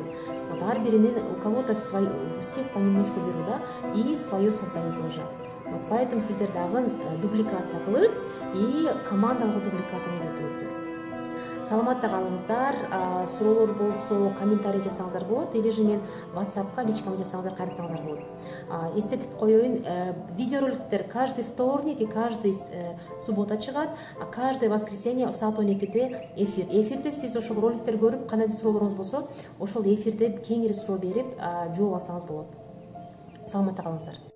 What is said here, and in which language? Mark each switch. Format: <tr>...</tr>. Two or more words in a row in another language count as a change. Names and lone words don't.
<ru>Вот</ru> <ky>ар биринин</ky> <ru>у кого-то у всех понемножку беру, да, и свое создаю тоже. Вот поэтому</ru> <ky>сиздер дагы дубликация кылып, и командаңызга дубликацияны үйрөтүңүздөр. Саламатта калыңыздар. Суроолор болсо комментарий жасаңыздар болот,</ky> <ru>или же</ru> <ky>мен WhatsApp'ка личкама жасаңыздар, кайрылсаңыздар болот. Эстетип коеюн, видеороликтер</ky> <ru>каждый вторник и каждый суббота</ru> <ky>чыгат,</ky> <ru>а каждое воскресенье</ru> <ky>саат 12-де эфир. Эфирде сиз ошол роликтер көрүп, кандай суроолоруңуз болсо, ошол эфирде кеңири суроо берип жооп алсаңыз болот. Саламатта калыңыздар.</ky>